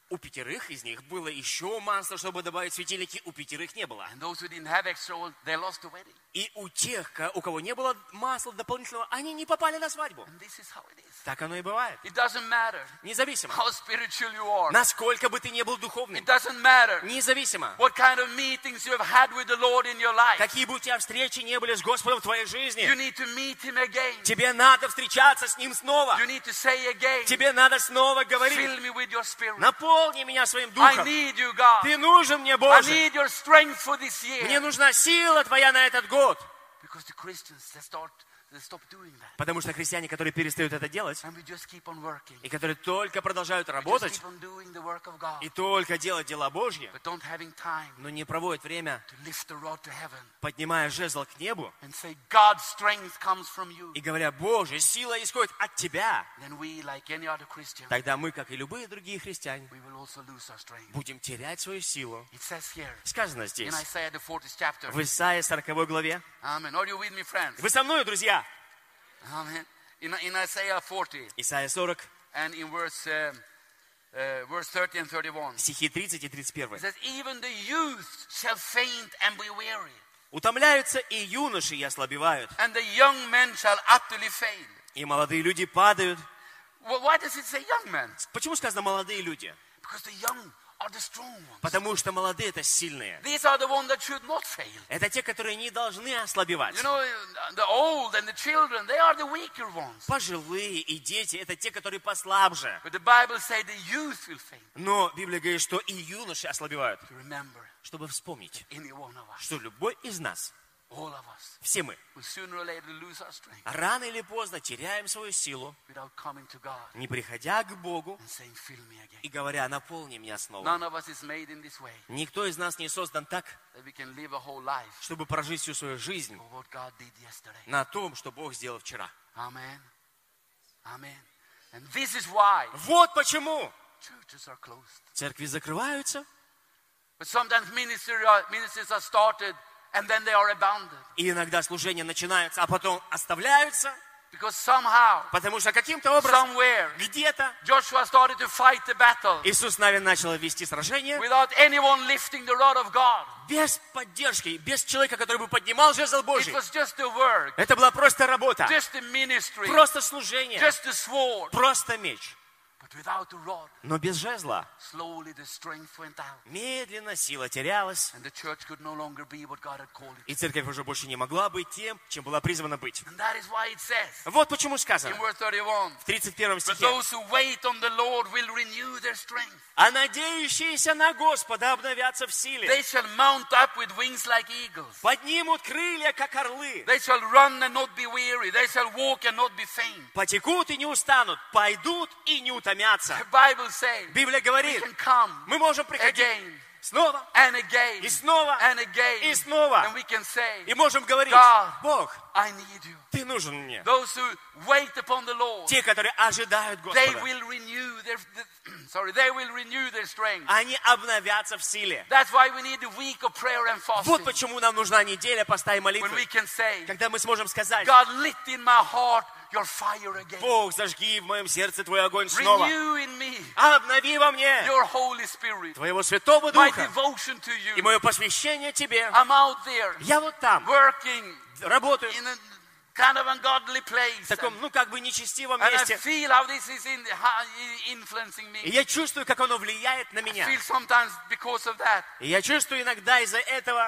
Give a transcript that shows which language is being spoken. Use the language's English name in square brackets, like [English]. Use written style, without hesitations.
[Russian] У пятерых из них было еще масло, чтобы добавить светильники, у пятерых не было. [English] And those who didn't have extra oil, they lost the wedding. [Russian] И у тех, у кого не было масла дополнительного, они не попали на свадьбу. [English] And this is how it is. [Russian] Так оно и бывает. [English] It doesn't matter, [Russian] независимо, [English] how spiritual you are. [Russian] Насколько бы ты не был духовным. [English] It doesn't matter, [Russian] независимо, [English] what kind of meetings you have had with the Lord in your life. [Russian] Какие бы у тебя встречи не были с Господом в твоей жизни. [English] You need to meet him again. [Russian] Тебе надо встречаться с Ним снова. [English] You need to say again, [Russian] тебе надо снова говорить. [English] Fill me with your spirit. [Russian] Наполни меня своим духом. [English] I need you, God. [Russian] Ты нужен мне, Боже. [English] I need your strength for this year. [Russian] Мне нужна сила твоя на этот год. [English] Because the Christians, they stop doing that. [Russian] Потому что христиане, которые перестают это делать, [English] and we just keep on working. [Russian] И которые только продолжают работать, [English] we just keep on doing the work of God. [Russian] И только делать дела Божьи, [English] but don't having time, [Russian] но не проводят время, [English] to lift the rod to heaven, [Russian] поднимая жезл к небу, [English] and say, God's strength comes from you. [Russian] И говоря, Боже, сила исходит от Тебя, [English] then we, like any other Christian, [Russian] тогда мы, как и любые другие христиане, [English] we will also lose our strength. [Russian] Будем терять свою силу. [English] It says here, [Russian] сказано здесь, [English] in Isaiah, the 40th chapter, [Russian] в Исаии 40 главе. [English] Amen. Are you with me, friends? [Russian] Вы со мною, друзья? [English] Amen. In Isaiah 40. [Russian] Исайя 40. [English] And in verse 30 and 31. [Russian] Стихи 30 и 31. [English] It says, even the youth shall faint and be weary. [Russian] Утомляются и юноши, и ослабевают. [English] And the young men shall utterly fail. [Russian] И молодые люди падают. [English] Well, why does it say young men? [Russian] Почему сказано молодые люди? [English] Because the young are the strong ones. [Russian] Потому что молодые — это сильные. [English] These are the ones that should not fail. [Russian] Это те, которые не должны ослабевать. [English] You know, the old and the children, they are the weaker ones. [Russian] Пожилые и дети — это те, которые послабже. [English] But the Bible says the youth will faint. [Russian] Но Библия говорит, что и юноши ослабевают. [English] To remember, [Russian] чтобы вспомнить, [English] any one of us, [Russian] что любой из нас, [English] all of us, [Russian] все мы, [English] will sooner or later lose our strength, [Russian] рано или поздно теряем свою силу, [English] without coming to God, [Russian] не приходя к Богу, [English] and saying, fill me again, [Russian] и говоря, наполни меня снова. [English] None of us is made in this way, [Russian] никто из нас не создан так, [English] that we can live a whole life, [Russian] чтобы прожить всю свою жизнь [English] for what God did yesterday, [Russian] на том, что Бог сделал вчера. [English] Amen. Amen. And this is why, [Russian] вот почему, [English] churches are closed, [Russian] церкви закрываются, [English] but sometimes ministries are started, and then they are abandoned. [Russian] И иногда служения начинаются, а потом оставляются. [English] Because somehow, [Russian] потому что каким-то образом, [English] somewhere, [Russian] где-то, [English] Joshua started to fight the battle, [Russian] Иисус Навин начал вести сражение, [English] without anyone lifting the rod of God. [Russian] Без поддержки, без человека, который бы поднимал жезл Божий. [English] It was just a work, [Russian] это была просто работа. [English] Just a ministry, [Russian] просто служение. [English] Just a sword, [Russian] просто меч. [English] Without the rod, [Russian] но без жезла, [English] slowly the strength went out, [Russian] медленно сила терялась, [English] and the church could no longer be what God had called it. [Russian] И церковь уже больше не могла быть тем, чем была призвана быть. [English] And that is why it says, [Russian] вот почему сказано [English] in verse 31, [Russian] в 31 стихе, [English] but those who wait on the Lord will renew their strength. [Russian] А надеющиеся на Господа обновятся в силе. [English] They shall mount up with wings like eagles. [Russian] Поднимут крылья, как орлы. [English] They shall run and not be weary. They shall walk and not be faint. [Russian] Потекут и не устанут. Пойдут и не утомятся. [English] The Bible says, [Russian] Библия говорит, [English] we can come, [Russian] мы можем приходить [English] again, [Russian] снова, [English] and again, [Russian] и снова, [English] and again, [Russian] и снова. [English] And we can say, [Russian] и можем говорить, [English] God, [Russian] Бог, [English] I need you. [Russian] Ты нужен мне. [English] Those who wait upon the Lord, [Russian] те, которые ожидают Господа, [English] they will renew their, sorry, they will renew their strength. [Russian] Они обновятся в силе. [English] That's why we need a week of prayer and fasting. [Russian] Вот почему нам нужна неделя поста и молитвы. [English] When we can say, [Russian] когда мы сможем сказать, [English] God lit in my heart your fire again. [Russian] Бог, зажги в моем сердце твой огонь снова. [English] Renew in me, [Russian] обнови во мне [English] your Holy Spirit, [Russian] твоего Святого Духа, [English] my devotion to you, [Russian] и мое посвящение тебе. [English] I'm out there, [Russian] я вот там, [English] working, [Russian] работаю, [English] in a kind of ungodly place, [Russian] в таком, ну как бы нечестивом месте. [English] And I feel how this is influencing me. [Russian] И я чувствую, как оно влияет на меня. [English] I feel sometimes because of that, [Russian] и я чувствую иногда из-за этого,